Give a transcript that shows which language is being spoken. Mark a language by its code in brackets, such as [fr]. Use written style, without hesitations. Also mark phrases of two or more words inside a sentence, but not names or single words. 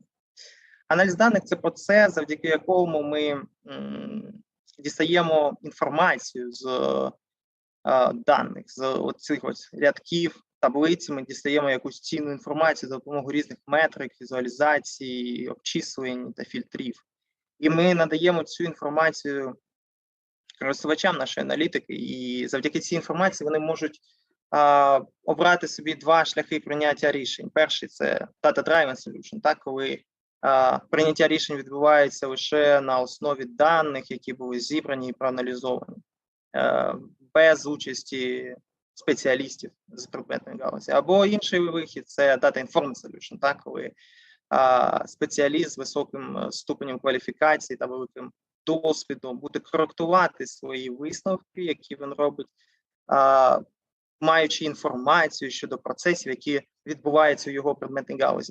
[uk] Аналіз даних – це процес, завдяки якому ми дістаємо інформацію з даних, з оцих ось рядків, таблиці, ми дістаємо якусь цінну інформацію за допомогою різних метрик, візуалізацій, обчислень та фільтрів. І ми надаємо цю інформацію користувачам нашої аналітики, і завдяки цій інформації вони можуть обрати собі два шляхи прийняття рішень. Перший – це [en] data-driven solution, [uk] так, коли прийняття рішень відбувається лише на основі даних, які були зібрані і проаналізовані, без участі спеціалістів з предметної галузі. Або інший вихід – це [en] data-informed solution, [uk] так, коли спеціаліст з високим ступенем кваліфікації та великим досвідом буде коректувати свої висновки, які він робить, маючи інформацію щодо процесів, які відбуваються у його предметній галузі.